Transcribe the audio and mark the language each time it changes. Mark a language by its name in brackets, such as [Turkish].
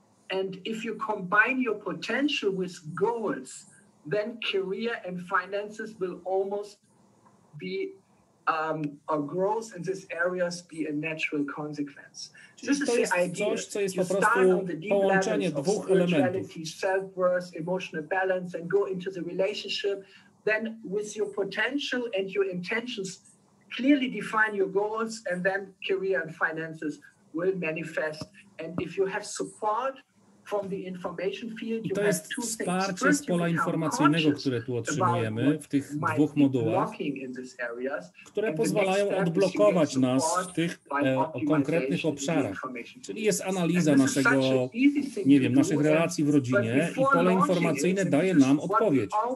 [English] And if you combine your potential with goals, then career and finances will almost be a growth in these areas be a natural consequence. This is the idea. [Polish] Coś, co jest po prostu połączenie dwóch elementów. [English] Self-worth, emotional balance, and go into the relationship. Then with your potential and your intentions, clearly define your goals, and then career and finances will manifest. And if you have support from the information field, [Polish] I to jest wsparcie z pola informacyjnego, które tu otrzymujemy w tych dwóch modułach, które pozwalają odblokować nas w tych konkretnych obszarach. Czyli jest analiza naszego, nie wiem, naszych relacji w rodzinie i pole informacyjne daje nam odpowiedź.